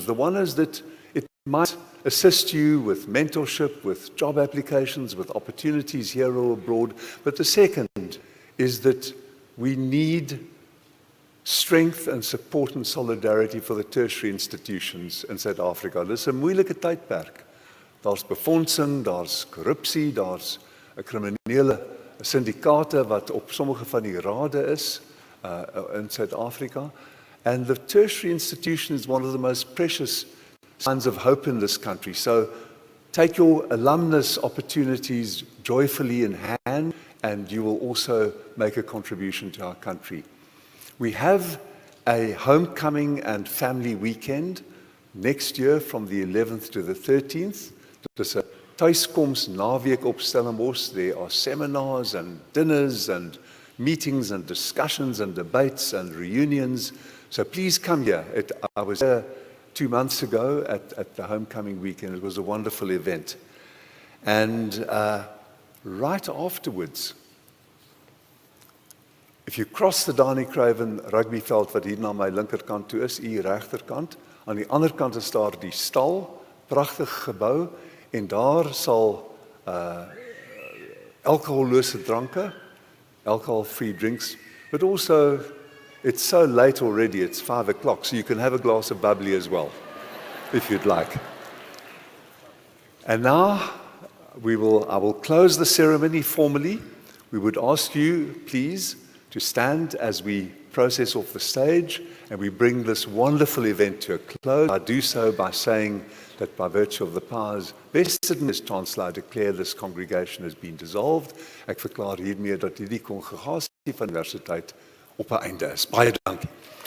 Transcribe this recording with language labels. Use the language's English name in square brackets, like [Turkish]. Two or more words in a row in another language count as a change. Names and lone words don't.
[English] The one is that it might assist you with mentorship, with job applications, with opportunities here or abroad. But the second is that we need strength and support and solidarity for the tertiary institutions in South Africa. [Afrikaans] Dis 'n moeilike tydperk. Daar's befondsing, daar's korrupsie, daar's 'n kriminele syndikaate wat op sommige van die rade is in South Africa. [English] And the tertiary institution is one of the most precious signs of hope in this country. So take your alumnus opportunities joyfully in hand, and you will also make a contribution to our country. We have a homecoming and family weekend next year from the 11th to the 13th. There's a [Afrikaans] tuiskoms naweek op Stellenbosch. [English] There are seminars and dinners and meetings and discussions and debates and reunions. So please come here. I was here 2 months ago at the homecoming weekend. It was a wonderful event. And right afterwards, if you cross the Dani Craven [Afrikaans] rugbyveld wat hier na my linkerkant toe is, hier regterkant, aan die ander kant is daar die stal, pragtige gebou, en daar sal alcohollose dranke, [English] alcohol-free drinks, but also it's so late already, it's 5 o'clock, so you can have a glass of bubbly as well, if you'd like. And now I will close the ceremony formally. We would ask you, please, to stand as we process off the stage and we bring this wonderful event to a close. I do so by saying that by virtue of the powers vested in this Chancellor, I declare this congregation has been dissolved. [Afrikaans] Ek verklaar hiermee dat hierdie kongregasie van universiteit op 'n einde is. Baie dankie.